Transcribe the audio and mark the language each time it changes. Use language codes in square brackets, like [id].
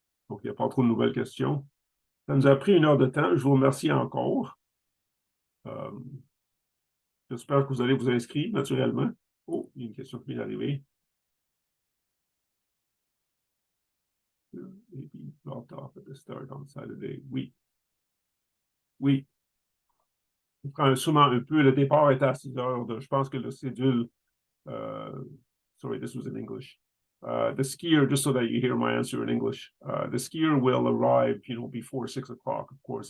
[fr] Donc, il n'y a pas trop de nouvelles questions. Ça nous a pris 1 heure de temps. Je vous remercie encore. J'espère que vous allez vous inscrire, naturellement. Oh, il y a une question qui vient d'arriver. [en] Maybe dropped off at the start on Saturday. [fr] Oui. Oui. On prend sûrement un peu. Le départ était à 6 heures. Je pense que le cédule. [en] Sorry, this was in English. The skier, just so that you hear my answer in English, the skier will arrive, before 6 o'clock, of course.